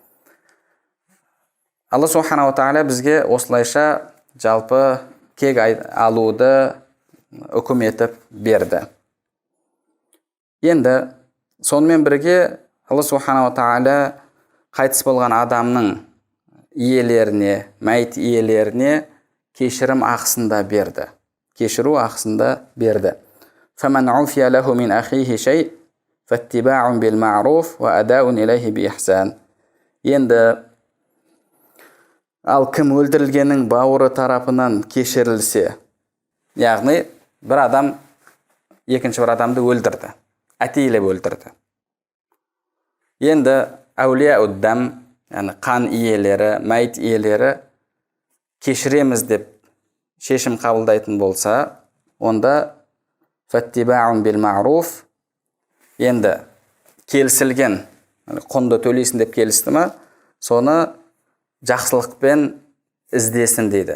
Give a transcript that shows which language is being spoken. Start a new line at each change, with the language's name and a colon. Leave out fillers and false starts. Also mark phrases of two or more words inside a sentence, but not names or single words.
Kazakh: Алла
Arabic: سبحانه وتعالى
Kazakh: бізге осылайша жалпы кек алуды үкім етіп берді. Енді сонымен бірге Алла
Arabic: سبحانه وتعالى
Kazakh: қайтыс болған адамның иелеріне, мәйіт иелеріне кешірім ақысында берді. Кешіру ақысында берді.
Arabic: فَمَنْ عُفِيَ لَهُ مِنْ أَخِيهِ شَيْءٍ فَاتِّبَاعٌ بِالْمَعْرُوفِ وَأَدَاءٌ إِلَيْهِ بِإِحْسَانٍ.
Kazakh: Енді ал кім өлтірілгеннің бауыры тарапынан кешірілсе, яғни бір адам екінші бір адамды өлтірді, әтейлеп өлтірді. Енді әулия-уд-дам, яғни қан иелері, мәйіт иелері кешіреміз деп шешім қабылдайтын болса, онда
Arabic: فاتباع بالمعروف,
Kazakh: енді келісілген құнды төлейсің деп келісті ме, соны жақсылықпен іздесін дейді.